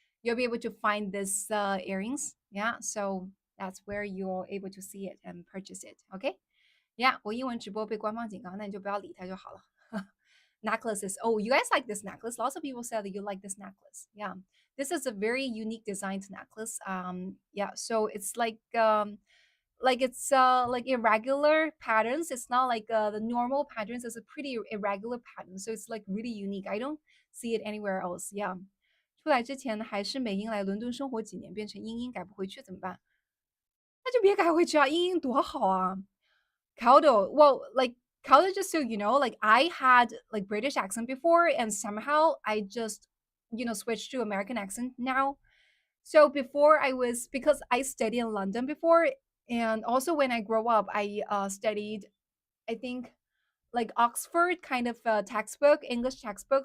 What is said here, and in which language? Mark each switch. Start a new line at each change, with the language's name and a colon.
English: You'll be able to find this earrings, yeah. So that's where you're able to see it and purchase it.
Chinese: OK, yeah，我英文直播被官方警告，那你就不要理他就好了。
English: Necklaces. Oh, you guys like this necklace? Lots of people said that you like this necklace. Yeah, this is a very unique designed necklace. Yeah, so it's like it's like irregular patterns. It's not like the normal patterns. It's a pretty irregular pattern, so it's like really unique. I don't see it anywhere else. Yeah.
Chinese: 出来之前还是美英来伦敦生活几年，变成英英改不回去怎么办？那就别改回去啊，英英多好啊。
English: Caldo, well, like Caldo, just so you know, like I had like British accent before, and somehow I just, switched to American accent now. So before I was because I studied in London before, and also when I grow up, I studied, I think, like Oxford kind of textbook, English textbook.